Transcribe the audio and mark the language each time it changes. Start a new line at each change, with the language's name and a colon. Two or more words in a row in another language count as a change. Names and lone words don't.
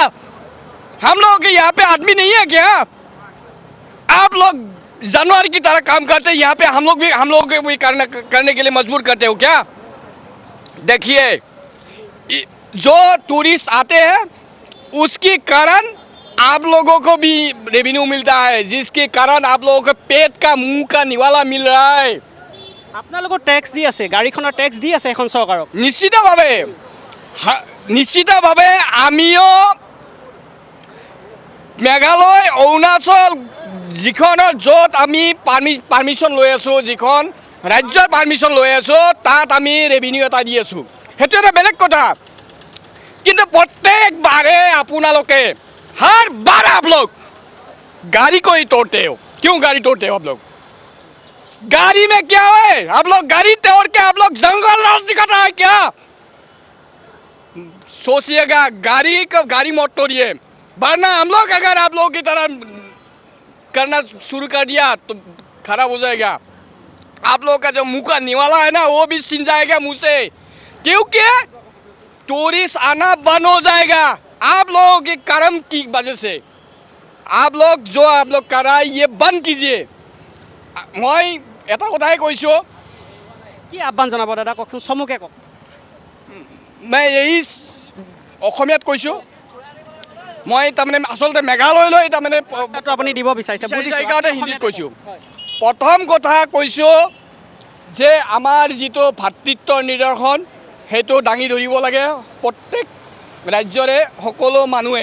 Hindi: हम लोग यहाँ पे आदमी नहीं है क्या? आप लोग जानवर की तरह काम करते हैं, यहाँ पे हम लोग भी करने के लिए मजबूर करते हो क्या? देखिए, जो टूरिस्ट आते हैं उसके कारण आप लोगों को भी रेवेन्यू मिलता है, जिसके कारण आप लोगों को पेट का मुंह का निवाला मिल रहा है।
Assamese: আপোনালোকৰ টেক্স দি আছে, গাড়ীখনৰ টেক্স দি আছে এখন চৰকাৰক। নিশ্চিতভাৱে আমিও মেঘালয় অৰুণাচল যিখনৰ য'ত আমি পাৰ্মিশ্যন লৈ আছোঁ, যিখন ৰাজ্যৰ পাৰ্মিশ্যন লৈ আছোঁ, তাত আমি ৰেভিনিউ এটা দি আছোঁ, সেইটো এটা বেলেগ কথা। কিন্তু প্ৰত্যেকবাৰে আপোনালোকে
Hindi: हर बार आप लोग गाड़ी को ही तोड़ते हो। क्यों गाड़ी तोड़ते हो आप लोग? गाड़ी में क्या है? आप लोग गाड़ी तोड़ के आप लोग जंगल राज दिखाता है क्या? सोचिएगा, गाड़ी मत तोड़िए, वरना हम लोग अगर आप लोगों की तरह करना शुरू कर दिया तो खराब हो जाएगा। आप लोग का जो मुंह का निवाला है ना, वो भी छिन जाएगा मुंह से, क्योंकि टूरिस्ट आना बंद हो जाएगा आप लोगों के कर्म की वजह से। आप लोग जो आप लोग कर रहा है ये बंद कीजिए।
Assamese: मैं এটা কথাই কৈছোঁ, কি আহ্বান জনাব দাদা কওকচোন, চমুকে কওক। মই এই অসমীয়াত কৈছোঁ, মই তাৰমানে আচলতে মেঘালয়লৈ তাৰমানে আপুনি দিব বিচাৰিছে, সেইকাৰণে হিন্দীত কৈছোঁ। প্ৰথম কথা কৈছোঁ যে আমাৰ যিটো ভাতৃত্বৰ নিদৰ্শন সেইটো দাঙি ধৰিব লাগে প্ৰত্যেক ৰাজ্যৰে সকলো মানুহে।